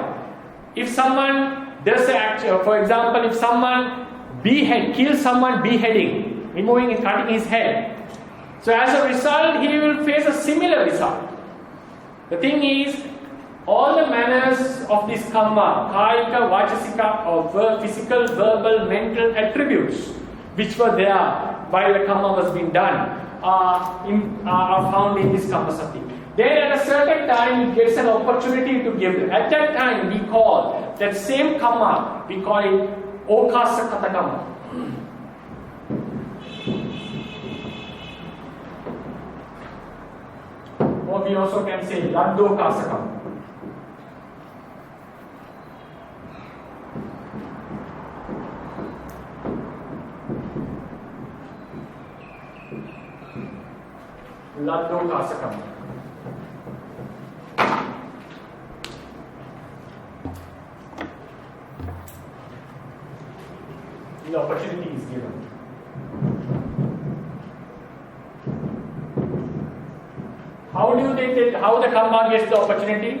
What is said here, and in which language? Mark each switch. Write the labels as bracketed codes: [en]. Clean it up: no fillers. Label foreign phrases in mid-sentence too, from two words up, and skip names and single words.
[en] That is why, if someone does for example, if someone kills someone beheading, removing and cutting his head, so as a result, he will face a similar result. The thing is, all the manners of this kamma, [pi] kāyika, vācasika, [en] or physical, verbal, mental attributes, which were there while the kamma was being done, are found in this [pi] kamma sati. [en] Then at a certain time, it gets an opportunity to give them. At that time, we call that same kamma, we call it [pi] okasa kata kamma. [en] Or we also can say [pi] laddo kasa kamma. Laddo kasa kamma. [en] The opportunity is given. How do you think that, how the kamma gets the opportunity?